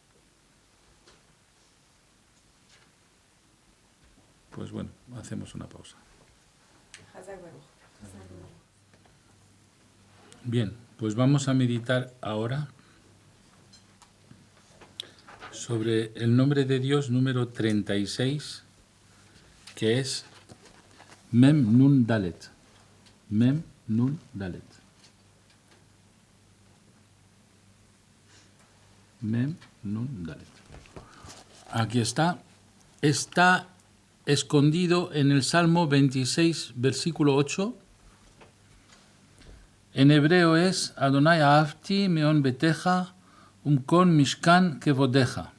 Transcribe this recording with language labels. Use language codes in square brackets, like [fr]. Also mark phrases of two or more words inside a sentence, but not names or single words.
[es] Pues bueno, hacemos una pausa. Bien, pues vamos a meditar ahora sobre el nombre de Dios número 36, que es Mem Nun Dalet. Mem Nun Dalet. Mem Nun Dalet. Aquí está. Está escondido en el Salmo 26, versículo 8. [he] En hebreo es אדני אהבתי מעון ביתך ומקום משכן כבודך.